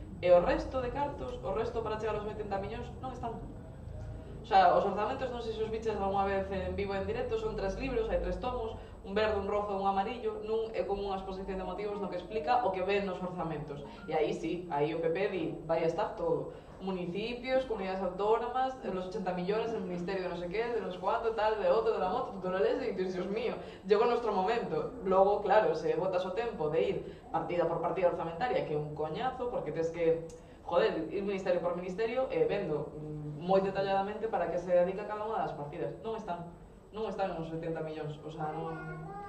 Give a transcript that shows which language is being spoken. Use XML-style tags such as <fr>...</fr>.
<gl>E o resto de cartos, o resto para chegar aos 80 millóns, non están. O sea, os orzamentos, non sei se os biches alguna vez en vivo e en directo, son 3 libros, hai 3 tomos, un verde, un rojo e un amarillo, nun é como unha exposición de motivos no que explica o que ven nos orzamentos. E aí sí, aí o PP di, vai a estar todo.</gl> <es>Municipios, comunidades autónomas, los 80 millones, el ministerio de no sé qué, de no sé cuánto, tal, de otro, de la moto, tú lo lees y dices, Dios mío, llegó nuestro momento.</es> <gl>Luego, claro, se botas o tempo de ir partida por partida orzamentaria, que é un coñazo, porque tens que, joder, ir ministerio por ministerio e vendo moi detalladamente para que se dedica cada unha das partidas. Non están nos 70 millóns, o sea, non...</gl>